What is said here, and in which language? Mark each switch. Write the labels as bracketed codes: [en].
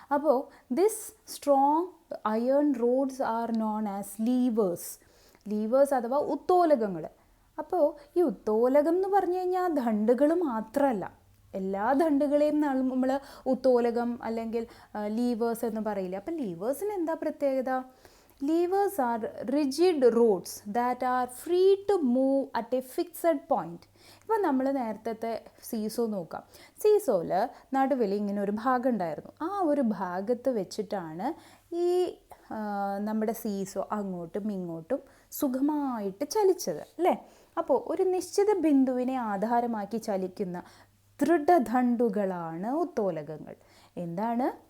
[en] അപ്പോൾ this strong iron rods are known as levers. [ml] Leaves അഥവാ ഉത്തോലകങ്ങൾ. അപ്പോൾ ഈ ഉത്തോലകം എന്ന് പറഞ്ഞു കഴിഞ്ഞാൽ ദണ്ഡുകൾ മാത്രമല്ല, എല്ലാ ദണ്ഡുകളെയും നമ്മൾ ഉത്തോലകം അല്ലെങ്കിൽ ലീവേഴ്സ് എന്ന് പറയില്ല. അപ്പം ലീവേഴ്സിന് എന്താ പ്രത്യേകത? [en] Levers are rigid rods that are free to move at a fixed point. [ml] ഇപ്പോൾ നമ്മൾ നേരത്തെ സീസോ നോക്കാം. സീസോയിൽ നടുവിൽ ഇങ്ങനെ ഒരു ഭാഗം ഉണ്ടായിരുന്നു. ആ ഒരു ഭാഗത്ത് വെച്ചിട്ടാണ് ഈ നമ്മുടെ സീസോ അങ്ങോട്ടും ഇങ്ങോട്ടും സുഖമായിട്ട് ചലിച്ചത് അല്ലേ. അപ്പോൾ ഒരു നിശ്ചിത ബിന്ദുവിനെ ആധാരമാക്കി ചലിക്കുന്ന ദൃഢദണ്ഡുകളാണ് ഉത്തോലകങ്ങൾ. എന്താണ്?